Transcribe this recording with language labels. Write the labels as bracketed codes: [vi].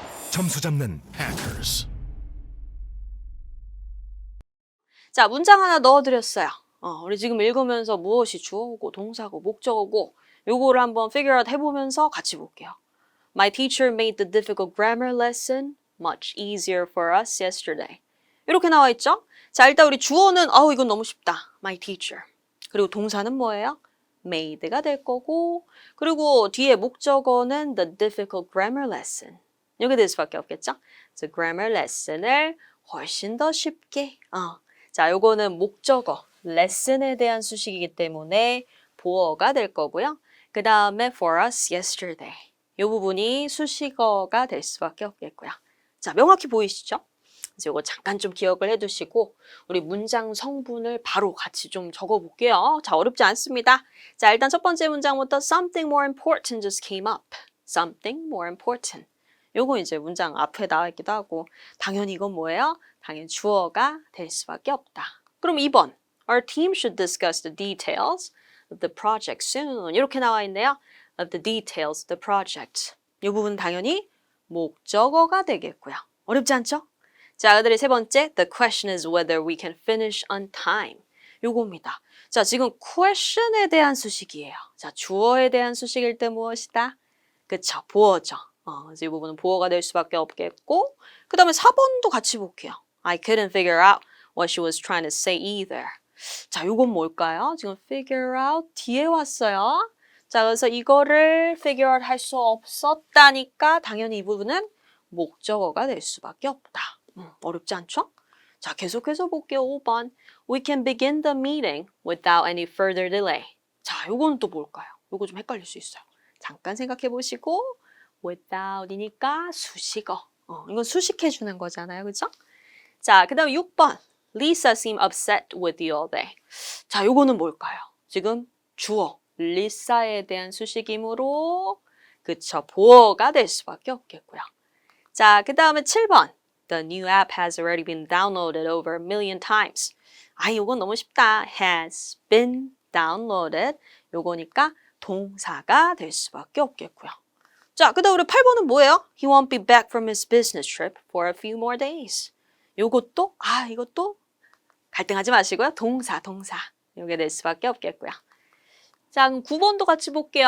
[ko] 점수 잡는 Hackers. 자, 문장 하나 넣어드렸어요. 우리 지금 읽으면서 무엇이 주어고 동사고 목적어고 요거를 한번 figure out 해보면서 같이 볼게요. [en] My teacher made the difficult grammar lesson much easier for us yesterday. [ko] 이렇게 나와 있죠? 자, 일단 우리 주어는 이건 너무 쉽다. [en] My teacher. [ko] 그리고 동사는 뭐예요? made가 될 거고 그리고 뒤에 목적어는 [en] the difficult grammar lesson. [ko] 이렇게 될 수밖에 없겠죠? 그래서 grammar lesson을 훨씬 더 쉽게 자, 요거는 목적어, lesson에 대한 수식이기 때문에 보어가 될 거고요. 그 다음에 [en] for us yesterday. [ko] 이 부분이 수식어가 될 수밖에 없겠고요. 자, 명확히 보이시죠? 그래서 요거 잠깐 좀 기억을 해두시고 우리 문장 성분을 바로 같이 좀 적어볼게요. 자, 어렵지 않습니다. 자, 일단 첫 번째 문장부터 [en] Something more important just came up. Something more important. [ko] 요거 이제 문장 앞에 나와 있기도 하고 당연히 이건 뭐예요? 당연히 주어가 될 수밖에 없다. 그럼 2번. [en] Our team should discuss the details of the project soon. [ko] 이렇게 나와 있네요. [en] Of the details of the project. [ko] 이 부분은 당연히 목적어가 되겠고요. 어렵지 않죠? 자, 그들의 세 번째. [en] The question is whether we can finish on time. [ko] 요겁니다. 자, 지금 question에 대한 수식이에요. 자, 주어에 대한 수식일 때 무엇이다? 그쵸, 보어죠. 그래서 이 부분은 보어가 될 수밖에 없겠고 그 다음에 4번도 같이 볼게요. [en] I couldn't figure out what she was trying to say either. [ko] 자, 요건 뭘까요? 지금 figure out 뒤에 왔어요. 자, 그래서 이거를 figure out 할 수 없었다니까 당연히 이 부분은 목적어가 될 수밖에 없다. 어렵지 않죠? 자, 계속해서 볼게요. 5번. [en] We can begin the meeting without any further delay. [ko] 자, 요거는 또 뭘까요? 요거 좀 헷갈릴 수 있어요. 잠깐 생각해 보시고 without이니까 수식어. 이건 수식해 주는 거잖아요. 그죠? 자, 그 다음 6번. [en] Lisa seemed upset with you all day. [ko] 자, 요거는 뭘까요? 지금 주어. 리사에 대한 수식이므로 그쵸. 보어가 될 수밖에 없겠고요. 자, 그 다음에 7번. [en] The new app has already been downloaded over a million times. [ko] 요건 너무 쉽다. [en] has been downloaded. [ko] 요거니까 동사가 될 수밖에 없겠고요. 자, 그 다음 우리 8번은 뭐예요? [en] He won't be back from his business trip for a few more days. [ko] 요것도 이것도 갈등하지 마시고요. 동사. 요게 될 수밖에 없겠고요. 자, 그럼 9번도 같이 볼게요.